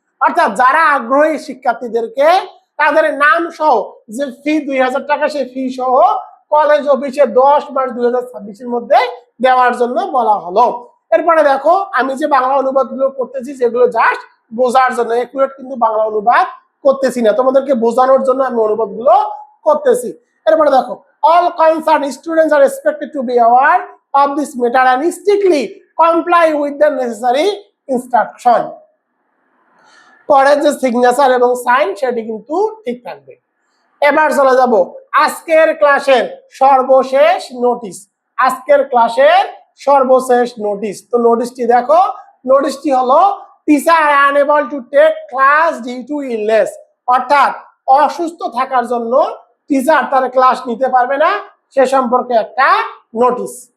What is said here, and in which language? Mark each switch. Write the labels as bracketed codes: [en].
[bn] অর্থাৎ যারা আগ্রহী শিক্ষার্থীদেরকে তাদের নাম সহ যে ফি 2000 টাকা, সেই ফি সহ কলেজ অফিসে 10 মার্চ 2026-এর মধ্যে দেওয়ার জন্য বলা হলো। এরপরে দেখো, আমি যে বাংলা অনুবাদগুলো করতেছি যেগুলো জাস্ট বোঝার জন্য, একুরেট কিন্তু বাংলা অনুবাদ করতেছি না, তোমাদেরকে বোঝানোর জন্য আমি অনুবাদগুলো করতেছি। এরপরে দেখো, [en] all concerned students are expected to be aware of this matter and strictly comply with the necessary instruction। [bn] পরে যে সিগনেচার এবং সাইন সেটি কিন্তু ঠিক থাকবে। এবার চলে যাব আজকের ক্লাসের সর্বশেষ নোটিশ। আজকের ক্লাসের সর্বশেষ নোটিশ। তো নোটিশটি দেখো, নোটিশটি হলো [en] teacher unable to take class due to illness, [bn] অর্থাৎ অসুস্থ থাকার জন্য টিচার তার ক্লাস নিতে পারবে না, সে সম্পর্কে একটা নোটিশ।